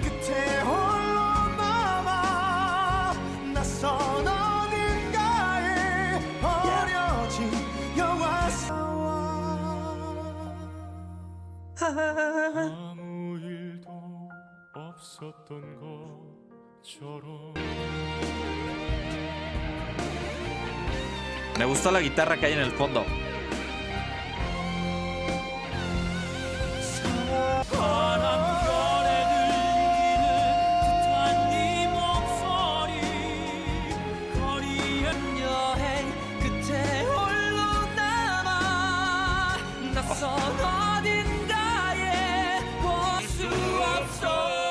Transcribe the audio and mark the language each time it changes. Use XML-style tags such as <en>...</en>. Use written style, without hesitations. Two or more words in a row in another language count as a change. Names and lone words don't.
<ko>끝에 홀로 남아 낯선 어딘가에 버려진 영화 아무 일도 없었던 것처럼</ko> <es>Me gustó la guitarra que hay en el fondo.</es> <ko>바람결에 들리는 듯한 네 목소리 거리의 여행 끝에 홀로 남아 낯선 어딘가에 볼 수 없어</ko>